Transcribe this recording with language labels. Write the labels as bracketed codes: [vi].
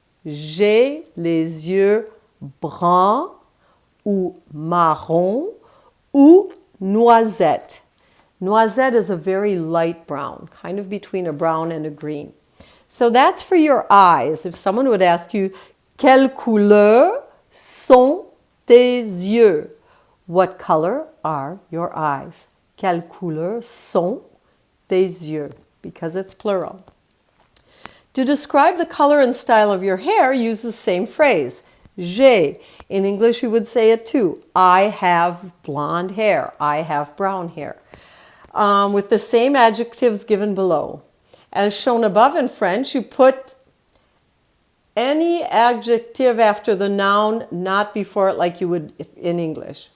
[fr] J'ai les yeux bruns ou marron ou noisette. [en] Noisette is a very light brown, kind of between a brown and a green. So that's for your eyes. If someone would ask you, [fr] quelle couleur sont tes yeux? [en] What color are your eyes? [fr] Quelle couleur sont tes yeux? [en] Because it's plural. To describe the color and style of your hair, use the same phrase. J'ai. In English, we would say it too. I have blonde hair. I have brown hair. With the same adjectives given below. As shown above in French, you put any adjective after the noun, not before it like you would in English.